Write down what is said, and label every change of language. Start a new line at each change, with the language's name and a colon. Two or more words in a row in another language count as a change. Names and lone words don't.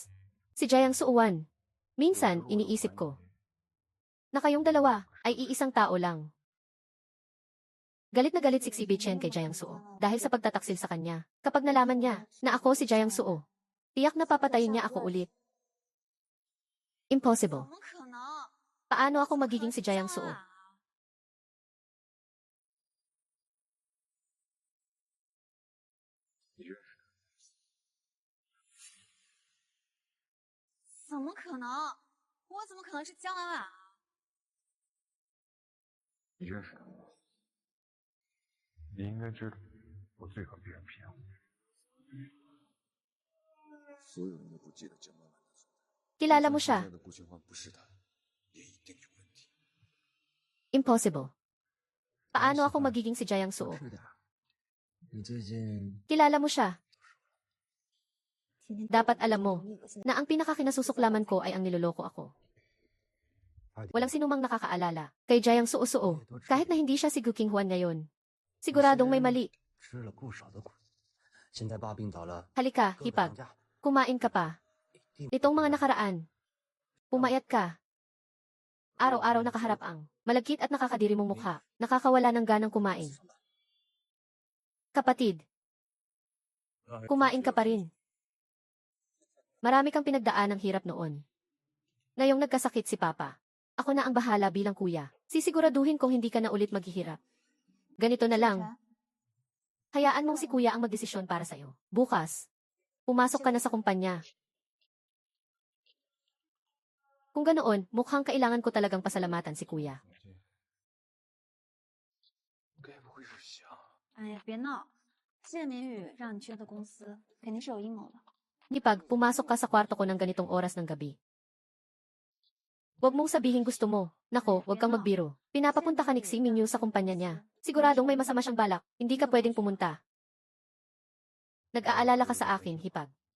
Filipino: Si Jayang Suuan. Minsan, iniisip ko, na kayong dalawa ay iisang tao lang. Galit na galit si Xi Bichen kay Jayang Suo dahil sa pagtataksil sa kanya. Kapag nalaman niya na ako si Jayang Suo, tiyak na papatayin niya ako ulit.
Chinese: 怎
Filipino: Impossible.
Chinese: 么可能？
Filipino: Paano ako magiging si Jayang
Chinese: 像
Filipino: Suo?
Chinese: 啊！怎么可能？我怎么可能是江婉婉啊？你认识他？你应该知道，我最恨别人骗我。所有人都不记得江婉婉的存在。
Filipino: Kilala mo siya.
Chinese: 就算现在的顾千欢不是他，也一定有问题。
Filipino: Impossible. Paano ako magiging si Jayang Suo?
Chinese: 是的。你最近
Filipino: Kilala mo siya. Dapat alam mo na ang pinakakinasusuklaman ko ay ang niloloko ako. Walang sinumang nakakaalala kay Jayang Suo-Suo kahit na hindi siya si Gu Qinghuan ngayon. Siguradong may mali.
Chinese: 吃了不少的苦，现在爸病倒了，
Filipino: Halika,
Chinese: 哥哥
Filipino: hipag.
Chinese: 放假，
Filipino: Kumain ka pa.
Chinese: 一定
Filipino: Nitong mga nakaraan, pumayat ka. Araw-araw nakaharap ang malagkit at nakakadiri mong mukha, nakakawala ng ganang kumain. Kapatid, kumain ka pa rin. Marami kang pinagdaan ng hirap noon. Ngayong nagkasakit si Papa, ako na ang bahala bilang kuya. Sisiguraduhin kong hindi ka na ulit maghihirap. Ganito na lang. Hayaan mong si kuya ang magdesisyon para sa'yo. Bukas, pumasok ka na sa kumpanya. Kung ganoon, mukhang kailangan ko talagang pasalamatan si kuya.
Chinese: 该不会是想…… 哎呀，别闹！谢明宇让你去他的公司，肯定是有阴谋的。
Filipino: Nipag, pumasok ka sa kwarto ko ng ganitong oras ng gabi. Huwag mong sabihin gusto mo. Nako, huwag kang magbiro. Pinapapunta ka ni Xi Mingyu sa kumpanya niya. Siguradong may masama siyang balak. Hindi ka pwedeng pumunta. Nag-aalala ka sa akin, Hipag.